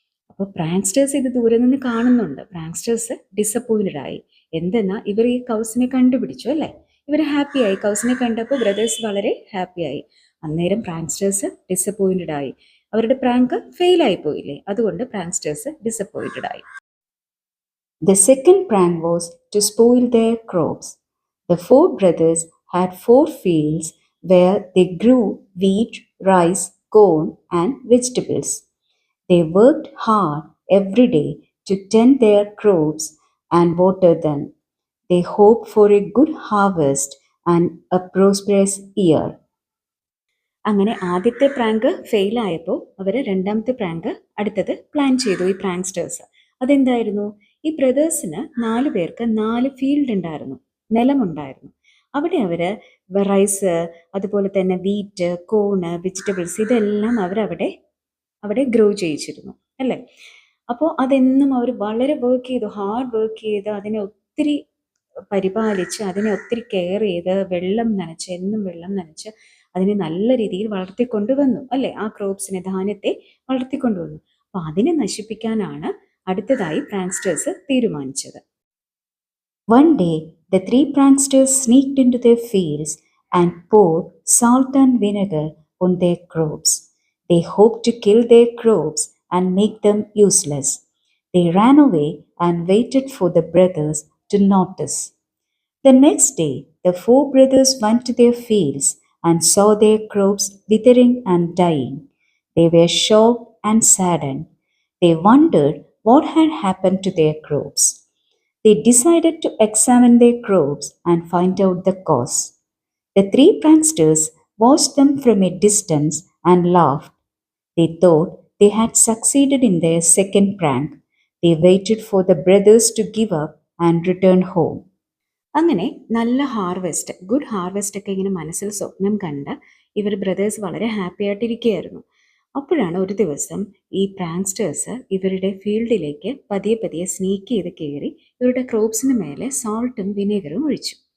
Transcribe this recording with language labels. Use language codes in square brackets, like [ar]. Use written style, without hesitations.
[ml] അപ്പോൾ പ്രാങ്സ്റ്റേഴ്സ് ഇത് ദൂരെ നിന്ന് കാണുന്നുണ്ട്. പ്രാങ്സ്റ്റേഴ്സ് ഡിസപ്പോയിൻറ്റഡ് ആയി. എന്തെന്നാൽ ഇവർ ഈ കൗസിനെ കണ്ടുപിടിച്ചു അല്ലേ? ഇവർ ഹാപ്പിയായി. കൗസിനെ കണ്ടപ്പോൾ ബ്രദേഴ്സ് വളരെ ഹാപ്പിയായി. അന്നേരം പ്രാങ്സ്റ്റേഴ്സ് ഡിസപ്പോയിൻറ്റഡ് ആയി. അവരുടെ പ്രാങ്ക് ഫെയിലായി പോയില്ലേ, അതുകൊണ്ട് പ്രാങ്സ്റ്റേഴ്സ് ഡിസപ്പോയിൻറ്റഡ് ആയി. [en] The second prank was to spoil their crops. The four brothers had 4 fields where they grew wheat, rice, corn, and vegetables. They worked hard every day to tend their crops and water them. They hoped for a good harvest and a prosperous year. [ml] അങ്ങനെ ആദ്യത്തെ prank ഫെയിലായപ്പോൾ അവർ രണ്ടാമത്തെ prank അടുത്തത് plan ചെയ്തു ഈ പ്രാങ്സ്റ്റേഴ്സ്. അതെന്തായിരുന്നു? ഈ ബ്രദേഴ്സിന് 4 പേർക്ക് 4 field ഉണ്ടായിരുന്നു, നിലമുണ്ടായിരുന്നു. അവിടെ അവർ റൈസ്, അതുപോലെ തന്നെ വീറ്റ്, കോണ്, വെജിറ്റബിൾസ് ഇതെല്ലാം അവിടെ ഗ്രോ ചെയ്യിച്ചിരുന്നു അല്ലേ? അപ്പോൾ അതെന്നും അവർ വളരെ ഹാർഡ് വർക്ക് ചെയ്ത് അതിനെ ഒത്തിരി പരിപാലിച്ച്, അതിനെ ഒത്തിരി കെയർ ചെയ്ത് എന്നും വെള്ളം നനച്ച് അതിനെ നല്ല രീതിയിൽ വളർത്തിക്കൊണ്ടുവന്നു അല്ലേ? ആ ക്രോപ്സിനെ, ധാന്യത്തെ വളർത്തിക്കൊണ്ടുവന്നു. അപ്പോൾ അതിനെ നശിപ്പിക്കാനാണ് അടുത്തതായി പ്രാങ്സ്റ്റേഴ്സ് തീരുമാനിച്ചത്. [en] One day, the 3 pranksters sneaked into their fields and poured salt and vinegar on their crops. They hoped to kill their crops and make them useless. They ran away and waited for the brothers to notice. The next day, the 4 brothers went to their fields and saw their crops withering and dying. They were shocked and saddened. They wondered what had happened to their crops. They decided to examine their crops and find out the cause. The 3 pranksters watched them from a distance and laughed. They thought they had succeeded in their second prank. They waited for the brothers to give up and return home. [ml] അങ്ങനെ നല്ല good harvest ഒക്കെ ഇങ്ങനെ മനസ്സിൽ സ്വപ്നം കണ്ട് ഇവർ brothers വളരെ happy ആയിട്ടിരിക്കുകയായിരുന്നു. അപ്പോഴാണ് ഒരു ദിവസം ഈ പ്രാങ്സ്റ്റേഴ്സ് ഇവരുടെ ഫീൽഡിലേക്ക് പതിയെ സ്നീക്ക് ചെയ്ത് കയറി ഇവരുടെ ക്രോപ്സിന് മേലെ സാൾട്ടും വിനേഗറും ഒഴിച്ചു.